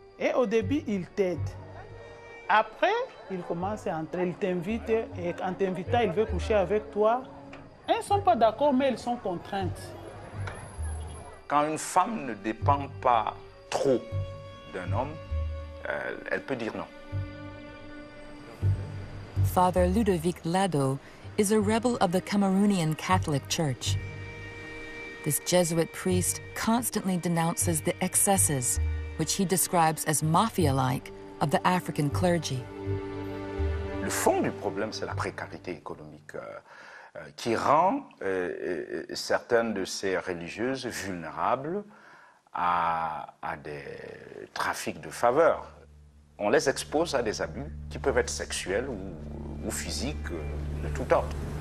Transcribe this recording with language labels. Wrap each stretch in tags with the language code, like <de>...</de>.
<fr>Et au début, il t'aide. Après, il commence à entrer, il t'invite, et en t'invitant, il veut coucher avec toi. Elles ne sont pas d'accord, mais elles sont contraintes. Quand une femme ne dépend pas trop d'un homme, elle peut dire non.</fr> <en>Father Ludovic Lado is a rebel of the Cameroonian Catholic Church. This Jesuit priest constantly denounces the excesses, which he describes as mafia-like, of the African clergy.</en> <fr>Le fond du problème, c'est la précarité économique qui rend certaines de ces religieuses vulnérables à des trafics de faveurs. On les expose à des abus qui peuvent être sexuels ou physiques de tout ordre.</fr>